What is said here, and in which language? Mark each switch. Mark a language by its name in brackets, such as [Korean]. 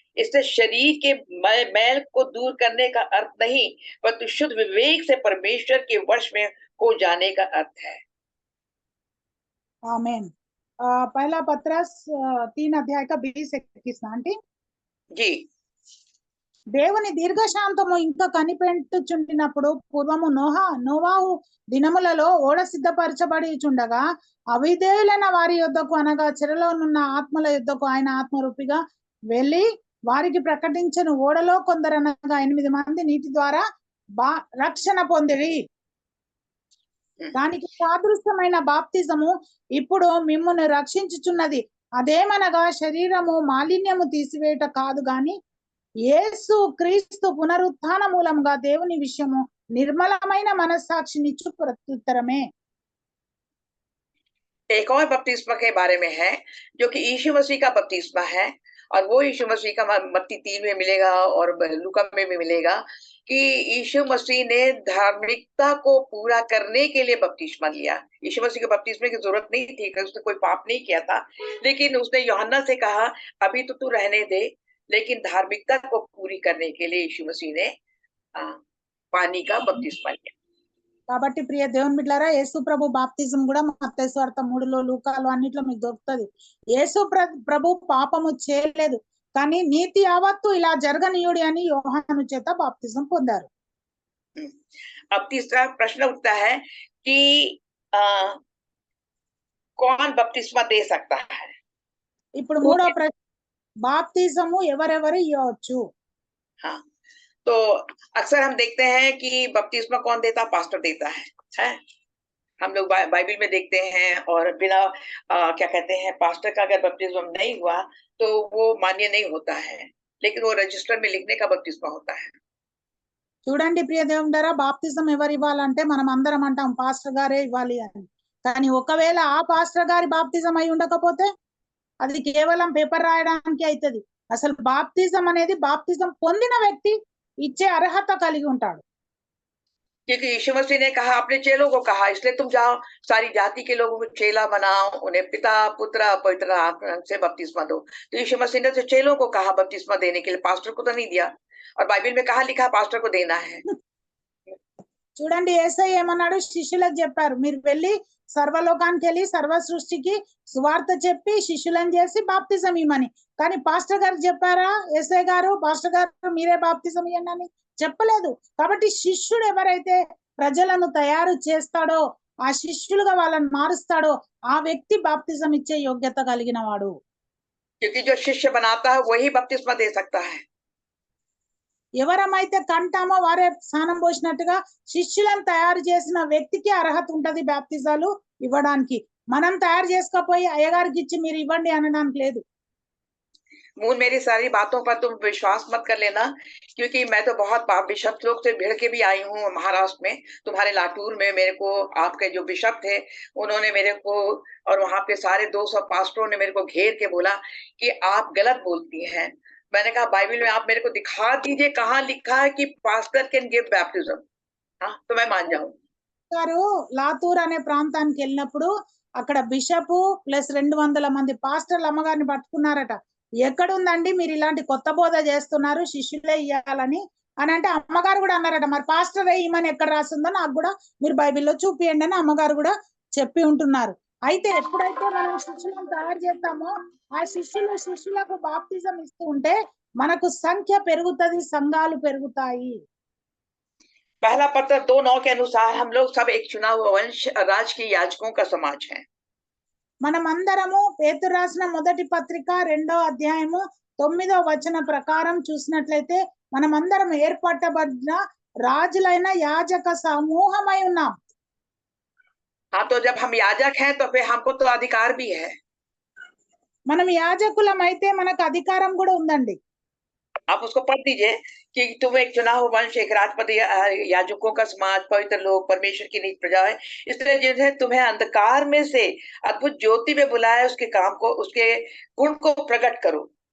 [Hindi] इससे शरीर के मैल को दूर करने का अर्थ नहीं, परंतु शुद्ध विवेक से परमेश्वर के वश में हो जाने का अर्थ है। [Telugu] ఆమేన్. [Hindi] पहला पत्रस 3 अध्याय का 20-21 ఆంటీ. जी [Telugu] దేవుని దీర్ఘశాంతము ఇంకా కనిపెట్టుచుండినప్పుడు పూర్వము నోవాహు దినములలో ఓడ సిద్ధపరచబడి చుండగా అవిధేయులైన వారి యొద్దకు అనగా చెరలోనున్న ఆత్మల యొద్దకు ఆయన ఆత్మరూపిగా వెళ్ళి వారికి ప్రకటించను. ఓడలో కొందరనగా 8 మంది నీటి ద్వారా రక్షణ పొందిరి. దానికి సాదృశ్యమైన బాప్తిజము ఇప్పుడు మిమ్మును రక్షించుచున్నది. అదేమనగా శరీరము మాలిన్యము తీసివేయట కాదు గాని యేసు క్రీస్తు పునరుత్థాన మూలంగా దేవుని విషయము నిర్మలమైన మనస్సాక్షినిచ్చు ప్రత్యుత్తరమే. [Hindi] एक और बपतिस्मा के बारे में है जो कि यीशु मसीह का बपतिस्मा है, और वो यीशु मसीह का मत्ती 3 में मिलेगा और लूका में भी मिलेगा कि यीशु मसीह ने धार्मिकता को पूरा करने के लिए बपतिस्मा लिया। यीशु मसीह के बपतिस्मे की जरूरत नहीं थी, उसने कोई पाप नहीं किया था, लेकिन उसने यूहन्ना से कहा अभी तो तू रहने दे, लेकिन धार्मिकता को पूरी करने के लिए यीशु मसीह ने पानी का बपतिस्मा लिया। [Telugu] కాబట్టి ప్రియ దేవుని బిడ్డలారా, యేసు ప్రభు బాప్తిజం కూడా మత్తయి సువార్త 3లో లూకాలో అన్నిట్లో మీకు దొరుకుతుంది. యేసు ప్రభు పాపము చేయలేదు, కానీ నీతి యావత్తు ఇలా జరగనీయుడి అని యోహాను చేత బాప్తిజం పొందారు. [Hindi] अब तीसरा प्रश्न उठता है कि कौन बपतिस्मा दे सकता है। [Telugu] ఇప్పుడు మూడో ప్రశ్న, బాప్తిజము ఎవరెవరు ఇవ్వచ్చు? [Hindi] हाँ, तो अक्सर हम देखते हैं कि बपतिस्मा कौन देता, पास्टर देता है? हम लोग बाइबल में देखते हैं, और बिना क्या कहते हैं, पास्टर का अगर बपतिस्मा नहीं हुआ तो वो मान्य नहीं होता है। लेकिन वो रजिस्टर में लिखने का बपतिस्मा होता है। [Telugu] చూడండి ప్రియ దేవుడారా, బాప్తిజం ఎవరు ఇవ్వాలంటే మనం అందరం అంటాం పాస్టర్ గారే ఇవ్వాలి అని. కానీ ఒకవేళ ఆ పాస్టర్ గారి బాప్తిజం అయి ఉండకపోతే అది కేవలం పేపర్ రాయడానికి అవుతుంది. అసలు బాప్తిజం అనేది బాప్తిజం పొందిన వ్యక్తి ఇచ్చే అర్హత కలిగి ఉంటాడు. [Hindi] क्योंकि यीशु मसीह ने कहा, अपने चेलों को कहा, इसलिए तुम जाओ सारी जाति के लोगों को चेला बनाओ, उन्हें पिता पुत्र पवित्र आत्मा से बपतिस्मा दो। तो यीशु मसीह ने तो चेलों को कहा बपतिस्मा देने के लिए, पास्टर को तो नहीं दिया। और बाइबल में कहा लिखा पास्टर को देना है। [Telugu] చూడండి యేసయ్య ఏమన్నాడు, శిష్యులకు చెప్పారు మీరు వెళ్ళి సర్వలోకానికి వెళ్ళి సర్వ సృష్టికి సువార్త చెప్పి శిష్యులను చేసి బాప్తిజం ఇవ్వమని. కానీ పాస్టర్ గారు చెప్పారా, యేసయ్య గారు పాస్టర్ గారు మీరే బాప్తిజం ఇవ్వండి అని చెప్పలేదు. కాబట్టి శిష్యుడు ఎవరైతే ప్రజలను తయారు చేస్తాడో, ఆ శిష్యులుగా వాళ్ళని మారుస్తాడో ఆ వ్యక్తి బాప్తిజం ఇచ్చే యోగ్యత కలిగిన వాడు. [Hindi] क्योंकि जो शिष्य बनाता है वही बपतिस्मा दे सकता है। [Telugu] ఎవరమైతే కంటామో వారే స్నానం పోసినట్టుగా శిష్యులను తయారు చేసిన వ్యక్తికి అర్హత ఉంటది బాప్తిజాలు ఇవ్వడానికి. మనం తయారు చేసుకోపోయి అయ్యగారికి ఇచ్చి మీరు ఇవ్వండి అనడానికి లేదు. [Hindi] मूल मेरी सारी बातों पर तुम विश्वास मत कर लेना, क्योंकि मैं तो बहुत बिशप लोग से भिड़ के भी आई हूँ महाराष्ट्र में, तुम्हारे लातूर में। मेरे को आपके जो बिशप थे उन्होंने मेरे को, और वहां पे सारे 200 पास्टरों ने मेरे को घेर के बोला कि आप गलत बोलती हैं। मैंने कहा बाइबल में आप मेरे को दिखा दीजिए कहाँ लिखा है कि [English] Pastor can give baptism. [Hindi] हाँ, तो मैं मान जाऊं। [Telugu] గారు లాతూర్ అనే ప్రాంతానికి వెళ్ళినప్పుడు అక్కడ బిషప్ ప్లస్ 200 మంది పాస్టర్లు అమ్మగారిని పట్టుకున్నారట. ఎక్కడుందండి మీరు ఇలాంటి కొత్త బోధ చేస్తున్నారు, శిష్యులే ఇయ్యాలని అని అంటే అమ్మగారు కూడా అన్నారట, మరి పాస్టర్ ఇమ్మని ఎక్కడ రాసిందో నాకు కూడా మీరు బైబిల్లో చూపియండి అని అమ్మగారు కూడా చెప్పి ఉంటున్నారు. అయితే ఎప్పుడైతే మనం శిష్యులను తయారు చేస్తామో ఆ శిష్యులకు బాప్తిజం ఇస్తూ ఉంటే మనకు సంఖ్య పెరుగుతుంది, సంఘాలు పెరుగుతాయి. [Hindi] पहला पत्र 2:9 के अनुसार हम लोग सब एक चुना हुआ वंश, राज के याजकों का समाज है। [Telugu] మనమందరము పేతురు రాసిన మొదటి పత్రిక 2వ అధ్యాయము 9వ వచన ప్రకారం చూసినట్లయితే మనమందరం ఏర్పట్టబడిన రాజులైన యాజక సమూహమై ఉన్నాం. [Hindi] हाँ, तो जब हम याजक हैं तो फिर हमको तो अधिकार भी है। [Telugu] మనం యాజకులమైతే మనకు అధికారం కూడా ఉందండి. [Hindi] आप उसको पढ़ दीजिए कि तुम एक चुना हुआ वंश, एक राजपति, याजकों का समाज, पवित्र लोग, परमेश्वर की निज प्रजा है, इसलिए जिन्हें तुम्हें अंधकार में से अद्भुत ज्योति में बुलाया उसके काम को, उसके गुण को प्रकट करो।